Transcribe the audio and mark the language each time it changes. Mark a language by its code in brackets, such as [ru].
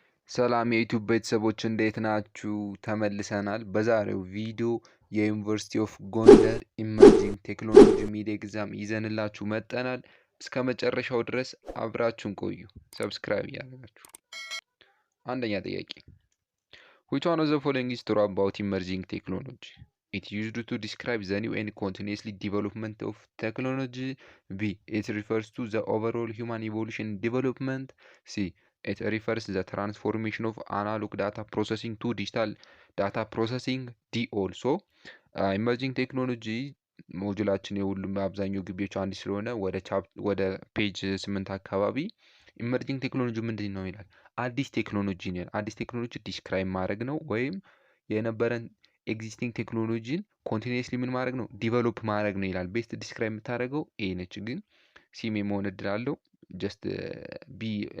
[am] ሰላም የዩቲዩብ ቤተሰቦች እንዴት ናችሁ? ተመልሰናል። በዛሬው ቪዲዮ የዩኒቨርሲቲ ኦፍ ጎንደር ኢመርጂንግ ቴክኖሎጂ ሚድ ኤግዛም ይዘንላችሁ መጠናል። እስከ መጨረሻው ድረስ አብራችሁን ቆዩ። ሰብስክራይብ እያደረጋችሁ። አንደኛ ጥያቄ [en] which one of the following is true about emerging technology? It used to describe the new and continuously development of technology. B. It refers to the overall human evolution and development. C. It refers to the transformation of analog data processing to digital data processing. D. Also emerging technology [am] ሞጁላችን የሁሉም አብዛኛው ግቢዎች አንድ ስለሆነ ወደ ፔጅ 8 አካባቢ ኢመርጂንግ ቴክኖሎጂ ምንድን ነው ይላል። አዲስ ቴክኖሎጂ ነው። አዲስ ቴክኖሎጂ ዲስክራይብ ማድረግ ነው ወይም የነበረን ኤግዚስቲንግ ቴክኖሎጂን ኮንቲኒየስሊ ምን ማድረግ ነው ዲቨሎፕ ማድረግ ነው ይላል። ቤስት ዲስክራይብ የምታደርገው ኤ ነች፣ ግን ሲም የመሆን እድል አለው። ጀስት ቢ